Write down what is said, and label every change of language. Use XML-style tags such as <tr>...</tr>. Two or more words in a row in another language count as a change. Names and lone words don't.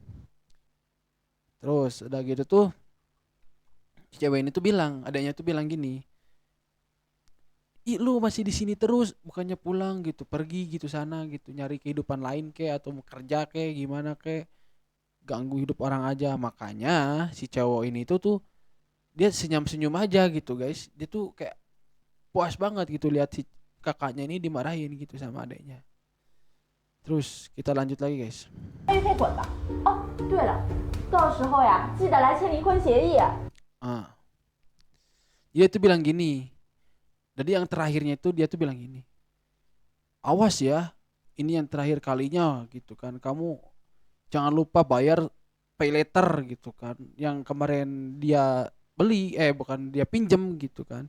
<id>Terus udah gitu tuh, si cewek ini tuh bilang, adanya tuh bilang gini, ih lu masih di sini terus, bukannya pulang gitu, pergi gitu sana gitu, nyari kehidupan lain ke atau mau kerja ke gimana ke, ganggu hidup orang aja. Makanya si cowok ini tuh dia senyum-senyum aja gitu, guys. Dia tuh kayak puas banget gitu lihat si kakaknya ini dimarahin gitu sama adiknya. Terus kita lanjut lagi, guys.</id> <zh>玉佩滚吧。哦，对了，到时候呀，记得来签离婚协议。</zh> <id>Ah, dia tuh bilang gini. Jadi yang terakhirnya itu dia tuh bilang gini. Awas ya, ini yang terakhir kalinya gitu kan. Kamu jangan lupa bayar pay letter gitu kan. Yang kemarin dia beli, bukan dia pinjem gitu kan.</id>